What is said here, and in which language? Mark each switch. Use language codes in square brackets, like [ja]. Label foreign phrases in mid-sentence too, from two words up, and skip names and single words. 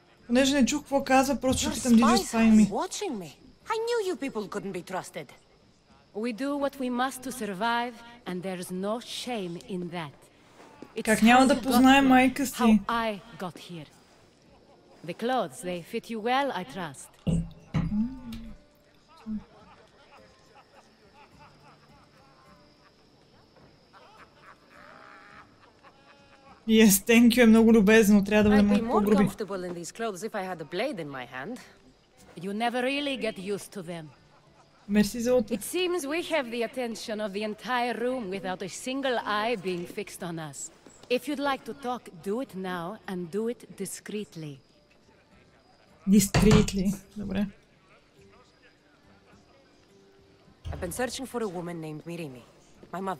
[bg] Понеже не чух какво казва, просто ще питам [en] Did you spy me? I knew you people couldn't be trusted. We do what we must to survive, and there's no shame in that. [bg] Как няма да познае майка си? [en] How I got here. The clothes, they fit you well, I trust. Yes, thank you [bg] е много любезно, трябва да бъдем по-груби. [en] You never really get used to them. [bg] Мерси за [en] It seems we have the attention of the entire room without a single eye being fixed on us. If you'd like to talk, do it now and do it discreetly. Discreetly, добре. I've been searching for a woman named Mirimi, my mother.